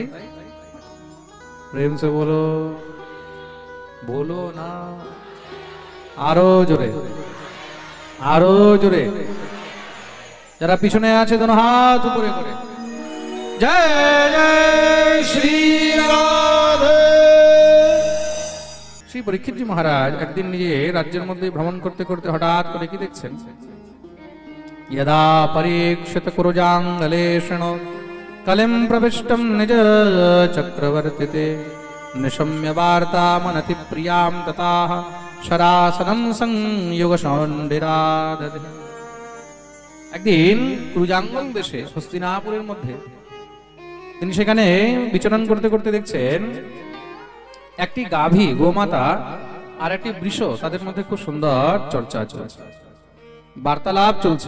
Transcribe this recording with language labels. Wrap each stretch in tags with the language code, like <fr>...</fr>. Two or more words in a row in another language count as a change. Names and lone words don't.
<hi>प्रेम से बोलो,</hi> <bn>বলো না আরো জোরে, আরো জোরে। যারা পিছনে আছে দোনো হাত উপরে করে জয় জয় শ্রী রাধে। শ্রী পরীক্ষিতজি মহারাজ একদিন নিজে রাজ্যের মধ্যে ভ্রমণ করতে করতে হঠাৎ করে কি দেখছেন,</bn> <sa>यदा परीक्षित कुरुजांगलेषण कलिं प्रविष्टं निज चक्रवर्तिते निशम्य वार्तामनति प्रियां तताः शरासनं संयुग सौंडिराददे।</sa> <bn>একদিন কুরুজাঙ্গল দেশে হস্তিনাপুরের মধ্যে তিনি সেখানে বিচরণ করতে করতে দেখছেন একটি গাভী গোমাতা আর একটি বৃষ তাদের মধ্যে খুব সুন্দর চর্চা চলছে, বার্তালাপ চলছে।</bn>